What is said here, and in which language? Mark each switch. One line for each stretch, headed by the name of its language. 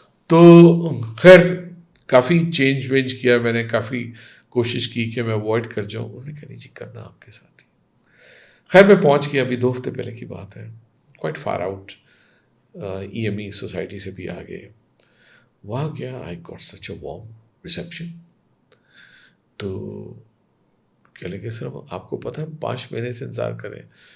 Urdu: تو خیر کافی چینج وینج کیا میں نے, کافی کوشش کی کہ میں اوائڈ کر جاؤں. انہوں نے کہا نہیں جی کرنا آپ کے ساتھ ہی. خیر میں پہنچ گیا, ابھی 2 ہفتے پہلے کی بات ہے,
English: quite far out,
Urdu: E M E society سے بھی آگے. وہاں گیا,
English: I got such a warm reception.
Urdu: تو کہہ لگے سر آپ کو پتہ ہم 5 مہینے سے انتظار کر رہے ہیں.